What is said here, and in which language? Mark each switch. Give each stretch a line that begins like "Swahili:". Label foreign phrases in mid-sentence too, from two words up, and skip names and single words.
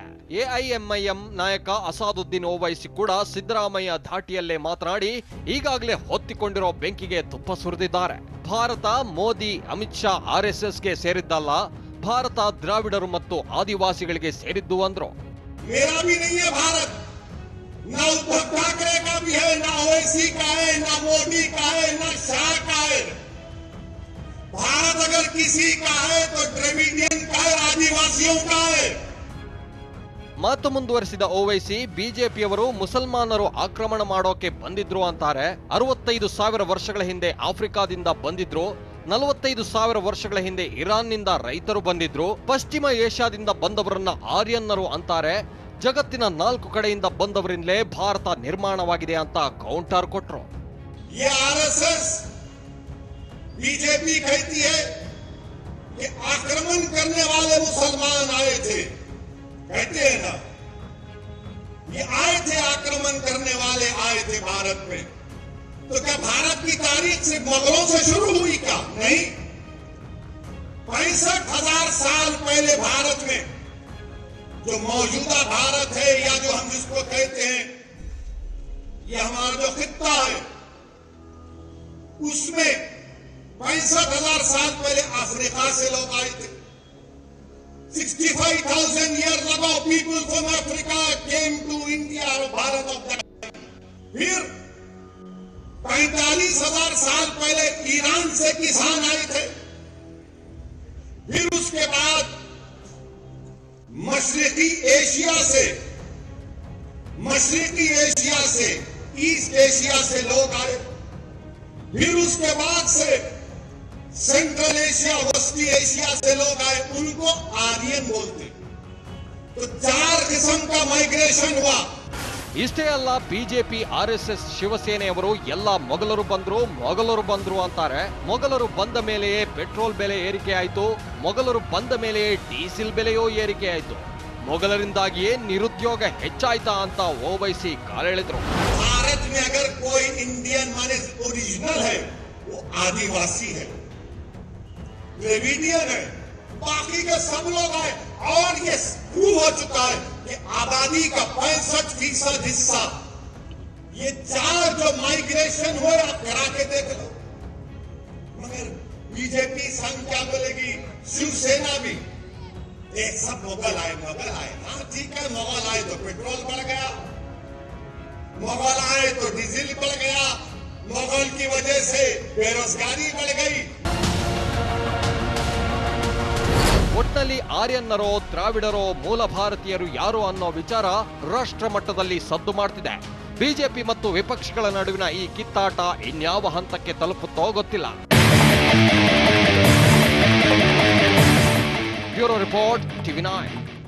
Kannada: ಎಐಎಂಐಎಂ ನಾಯಕ ಅಸಾದುದ್ದೀನ್ ಓವೈಸಿ ಕೂಡ ಸಿದ್ದರಾಮಯ್ಯ ಧಾಟಿಯಲ್ಲೇ ಮಾತನಾಡಿ ಈಗಾಗಲೇ ಹೊತ್ತಿಕೊಂಡಿರೋ ಬೆಂಕಿಗೆ ತುಪ್ಪ ಸುರಿದಿದ್ದಾರೆ. ಭಾರತ ಮೋದಿ ಅಮಿತ್ ಶಾ RSSಗೆ ಸೇರಿದ್ದಲ್ಲ, ಭಾರತ ದ್ರಾವಿಡರು ಮತ್ತು ಆದಿವಾಸಿಗಳಿಗೆ ಸೇರಿದ್ದು ಅಂದ್ರು.
Hindi: ना उद्धव ठाकरे का भी है, ना ओवैसी का है, ना मोदी का है, ना शाह का है। भारत अगर किसी का है तो द्रविडियन का है, आदिवासियों का है.
Kannada: ಮಾತು ಮುಂದುವರೆಸಿದ ಓವೈಸಿ ಬಿಜೆಪಿಯವರು ಮುಸಲ್ಮಾನರು ಆಕ್ರಮಣ ಮಾಡೋಕೆ ಬಂದಿದ್ರು ಅಂತಾರೆ. 65,000 ವರ್ಷಗಳ ಹಿಂದೆ ಆಫ್ರಿಕಾದಿಂದ ಬಂದಿದ್ರು, 45,000 ವರ್ಷಗಳ ಹಿಂದೆ ಇರಾನ್ನಿಂದ ರೈತರು ಬಂದಿದ್ರು, ಪಶ್ಚಿಮ ಏಷ್ಯಾದಿಂದ ಬಂದವರನ್ನ ಆರ್ಯನ್ನರು ಅಂತಾರೆ. ಜಗತ್ತಿನ 4 ಕಡೆಯಿಂದ ಬಂದವರಿಂದಲೇ ಭಾರತ ನಿರ್ಮಾಣವಾಗಿದೆ ಅಂತ ಕೌಂಟರ್ ಕೊಟ್ರು.
Hindi: RSS बीजेपी कहती है कि आक्रमण करने वाले मुसलमान आए थे, कहते हैं ना, ये आए थे, आक्रमण करने वाले आए थे भारत में. तो क्या भारत की तारीख सिर्फ मुगलों से शुरू हुई? क्या नहीं. 65,000 साल पहले भारत में जो मौजूदा भारत है, या जो हम जिसको कहते हैं ये हमारा जो खित्ता है, उसमें 65,000 साल पहले अफ्रीका से लोग आए थे.
English: 65,000 years ago people from Africa came to India or भारत of that.
Hindi: फिर 45,000 साल पहले ईरान से किसान आए थे. फिर उसके बाद मशरिकी एशिया से ईस्ट एशिया से लोग आए. फिर उसके बाद से सेंट्रल एशिया, वेस्ट एशिया से लोग आए. उनको आर्यन बोलते. तो 4 किस्म का माइग्रेशन हुआ।
Kannada: ಇಷ್ಟೇ ಅಲ್ಲ, ಬಿಜೆಪಿ ಆರ್ಎಸ್ಎಸ್ ಶಿವಸೇನೆಯವರು ಎಲ್ಲ ಮೊಘಲರು ಬಂದ್ರು ಅಂತಾರೆ. ಮೊಘಲರು ಬಂದ ಮೇಲೆಯೇ ಪೆಟ್ರೋಲ್ ಬೆಲೆ ಏರಿಕೆ ಆಯ್ತು, ಮೊಘಲರು ಬಂದ ಮೇಲೆಯೇ ಡೀಸೆಲ್ ಬೆಲೆಯೂ ಏರಿಕೆ ಆಯ್ತು, ಮೊಘಲರಿಂದಾಗಿಯೇ ನಿರುದ್ಯೋಗ ಹೆಚ್ಚಾಯ್ತಾ ಅಂತ ಓವೈಸಿ ಕಾಲೆಳೆದ್ರು.
Hindi: भारत में अगर कोई इंडियन माने ओरिजिनल है वो आदिवासी है, द्रविडियन है, बाकी के सब लोग हैं। और ये प्रूव हो चुका है कि आबादी का 65% हिस्सा, ये 4 जो माइग्रेशन हुए आप करा के देख लो। मगर बीजेपी संघ क्या बोलेगी, शिवसेना भी एक सब मुगल आए। हाँ ठीक है, मुगल आए तो पेट्रोल बढ़ गया, मुगल आए तो डीजल बढ़ गया, मुगल की वजह से बेरोजगारी बढ़ गई।
Kannada: ಒಟ್ನಲ್ಲಿ ಆರ್ಯನ್ನರೋ ದ್ರಾವಿಡರೋ ಮೂಲ ಭಾರತೀಯರು ಯಾರು ಅನ್ನೋ ವಿಚಾರ ರಾಷ್ಟ್ರ ಮಟ್ಟದಲ್ಲಿ ಸದ್ದು ಮಾಡ್ತಿದೆ. ಬಿಜೆಪಿ ಮತ್ತು ವಿಪಕ್ಷಗಳ ನಡುವಿನ ಈ ಕಿತ್ತಾಟ ಇನ್ಯಾವ ಹಂತಕ್ಕೆ ತಲುಪುತ್ತೋ ಗೊತ್ತಿಲ್ಲ.
English: Bureau Report,
Kannada: TV9.